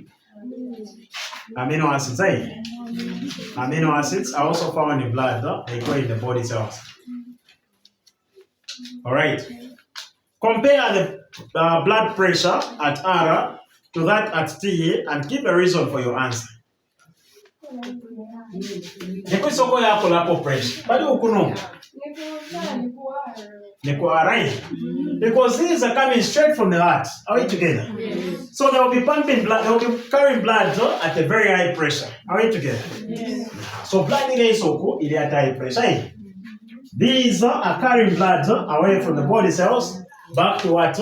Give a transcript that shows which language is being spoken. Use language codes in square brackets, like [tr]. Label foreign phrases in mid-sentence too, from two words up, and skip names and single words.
[en] Amino acids, eh? Amino acids are also found in blood, they go in the body cells. Alright. Compare the blood pressure at R to that at T and give a reason for your answer. [bem] Nekwisoko yako lapo pressure. Bali ukuno. [en] Because these are coming straight from the heart. Are we together? Yes. So they will be pumping blood, they will be carrying blood at a very high pressure. Are we together? Yes. So blood is at high pressure. These are carrying blood away from the body cells back to what?